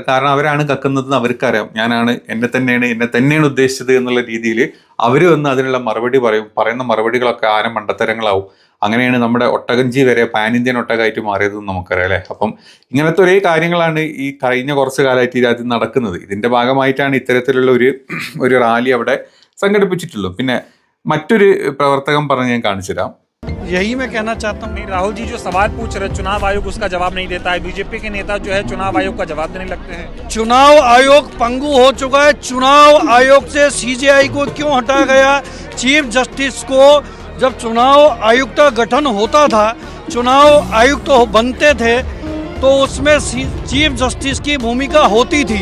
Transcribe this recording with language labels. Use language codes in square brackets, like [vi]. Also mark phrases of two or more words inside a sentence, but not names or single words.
[ml] കാരണം അവരാണ് കക്കുന്നതെന്ന് അവർക്കറിയാം, എന്നെ തന്നെയാണ് ഉദ്ദേശിച്ചത് എന്നുള്ള രീതിയിൽ അവർ വന്ന് അതിനുള്ള മറുപടി പറയുന്ന മറുപടികളൊക്കെ ആരും മണ്ടത്തരങ്ങളാവും. അങ്ങനെയാണ് നമ്മുടെ ഒട്ടകഞ്ചി വരെ [en] pan Indian [ml] ഒട്ടകമായിട്ട് മാറിയതെന്ന് നമുക്കറിയാം അല്ലേ. അപ്പം ഇങ്ങനത്തെ ഒരേ കാര്യങ്ങളാണ് ഈ കഴിഞ്ഞ കുറച്ച് കാലമായിട്ട് ഈ രാജ്യം നടക്കുന്നത്. ഇതിൻ്റെ ഭാഗമായിട്ടാണ് ഇത്തരത്തിലുള്ള ഒരു റാലി അവിടെ സംഘടിപ്പിച്ചിട്ടുള്ളൂ. പിന്നെ മറ്റൊരു പ്രവർത്തകൻ പറഞ്ഞ് ഞാൻ കാണിച്ചു തരാം. [hi] यही मैं कहना चाहता हूँ, राहुल जी जो सवाल पूछ रहे चुनाव आयोग उसका जवाब नहीं देता है। BJP के नेता जो है चुनाव आयोग का जवाब देने लगते हैं। चुनाव आयोग पंगु हो चुका है। चुनाव आयोग से CJI को क्यों हटाया गया? [en] Chief Justice [hi] को जब चुनाव आयुक्त का गठन होता था, चुनाव आयुक्त बनते थे, तो उसमें [en] Chief Justice [hi] की भूमिका होती थी।